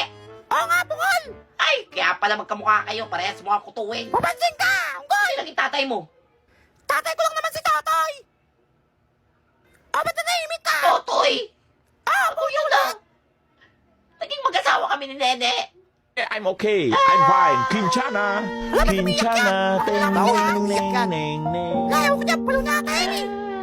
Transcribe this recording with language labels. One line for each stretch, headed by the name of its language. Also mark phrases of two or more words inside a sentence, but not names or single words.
Filipino: Oo nga, bukol! Ay, kaya pala magkamukha kayo. Parehas mga kutuwing. Papansin ka! Unggoy! Sino naging tatay mo? Tatay ko lang naman si Totoy! O, ba't nanahimik ka? Totoy! Ah, Kuya lang. Naging mag-asawa kami ni Nene.
English: I'm okay. I'm fine. Kinchana. Kinchana. Ting, ning, ning, ning, ning.
Filipino: Ayaw ko niya, palo na kayo eh!